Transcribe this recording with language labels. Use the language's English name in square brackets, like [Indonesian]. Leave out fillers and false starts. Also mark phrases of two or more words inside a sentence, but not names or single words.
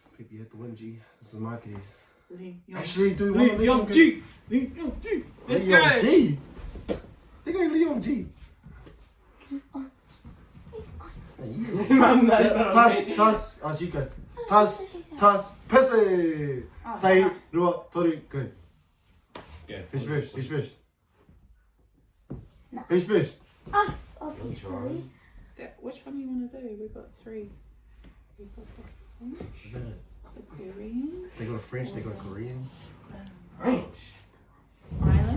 [English] People, you have to win, G. This is my case. Lee Actually, do one of Young them. G. Young G. Let's Leon go. G. They go Leon G. Man, Tas. Oh, you guys. Tas. Pussy. Oh, [Māori] Tai. [English] snaps. [Māori] Rua. Toru. [English] Go. Yeah. Who's first? Who's first? No. Who's first? Us, obviously. Which one do you want to do? We've got three. We've got the French, Is that it? the Korean, They got a French, they got a Korean. Ireland.